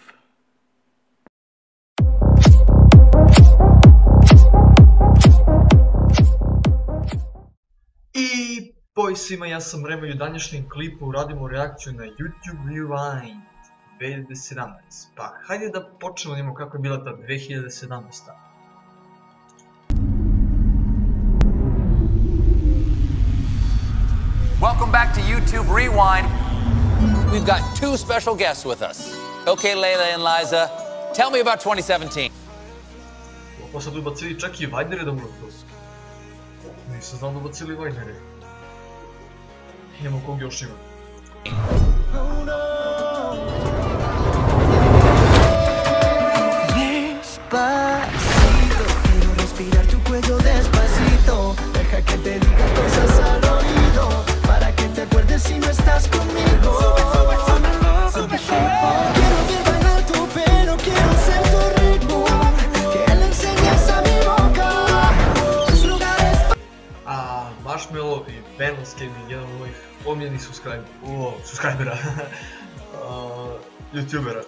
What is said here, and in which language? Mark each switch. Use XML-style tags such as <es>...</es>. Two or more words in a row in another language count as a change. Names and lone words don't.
<sr>I boj svima, ja sam Remo i u današnjem klipu radimo reakciju na YouTube Rewind 2017. Pa hajde da počnemo, vidimo kako je bila ta 2017.</sr> <en>Welcome back to YouTube Rewind. We've got two special guests with us. Okay, Layla and Liza, tell me about 2017.</en> <sr>Pa sad ubacili čak i Vajdere da umru to. Nisam znao da ubacili Vajdere. Idemo kog još ima.</sr> <es>Despacito, quiero respirar tu cuello despacito. Deja que te diga cosas al oído, para que te acuerdes si no estás conmigo. Quiero ver bailar tu pelo, quiero ser tu ritmo, que le enseñes a mi boca tus lugares.</es> <sr>Marshmallow i Benel's Gaming, jedan od mojih omiljenih subscribera, youtubera.</sr>